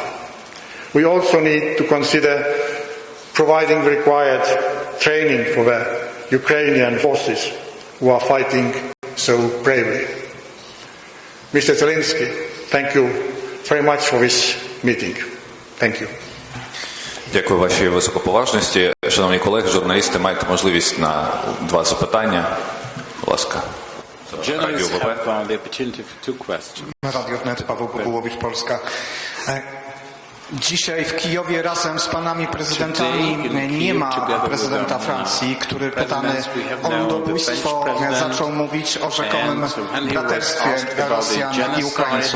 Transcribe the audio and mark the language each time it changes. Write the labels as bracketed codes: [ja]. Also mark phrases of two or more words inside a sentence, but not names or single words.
[en] We also need to consider providing the required training for the Ukrainian forces who are fighting so bravely. Mr. Zelensky, thank you very much for this meeting. Thank you. [uk] Дякую вашій високоповажності. Шановні колеги, журналісти, маєте можливість на 2 запитання. Будь ласка. [pl] Radio Wnet, Paweł Bogułowicz, Polska. Dzisiaj w Kijowie razem z panami prezydentami nie ma prezydenta Francji, który pytany o ludobójstwo zaczął mówić o rzekomym braterstwie Rosjan i Ukraińców.